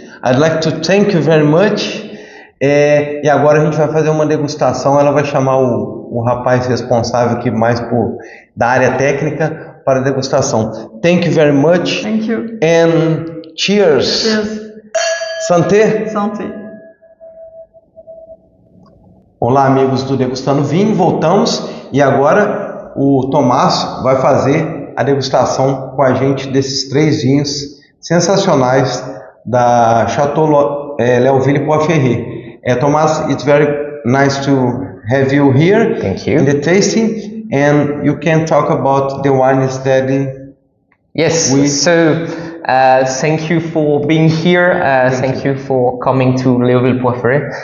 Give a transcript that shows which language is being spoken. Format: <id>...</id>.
<en>I'd like to thank you very much.</en> <pt>E agora a gente vai fazer uma degustação. Ela vai chamar o rapaz responsável aqui mais da área técnica para a degustação.</pt> <en>Thank you very much. Thank you. And cheers. Cheers.</en> <fr>Santé. Santé.</fr> <pt>Olá, amigos do Degustando Vinho. Voltamos e agora o Tomás vai fazer a degustação com a gente desses 3 vinhos sensacionais da Château Léoville Poyferré.</pt> <en>Tomás, it's very nice to have you here. Thank you. In the tasting, and you can talk about the wines that yes. So thank you for being here. Thank you for coming to Léoville Poyferré.</en>